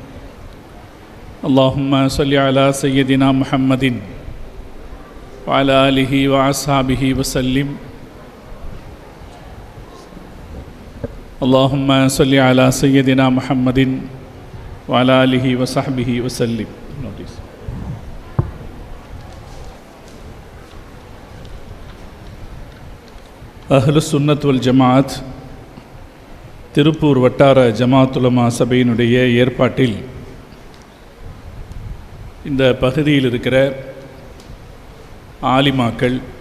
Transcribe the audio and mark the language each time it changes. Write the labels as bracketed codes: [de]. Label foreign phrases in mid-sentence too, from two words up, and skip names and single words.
[ar] اللهم صل على سيدنا محمد وعلى آله وأصحابه وسلم. اللهم صل على سيدنا محمد وعلى آله وصحبه وسلم. [ta] அஹ்லுஸ் சுன்னத் வல் ஜமாஅத் திருப்பூர் வட்டார ஜமாஅத் உலமா சபையினுடைய ஏற்பாட்டில் இந்த பகுதியில் இருக்கிற ஆலிமாக்கள்,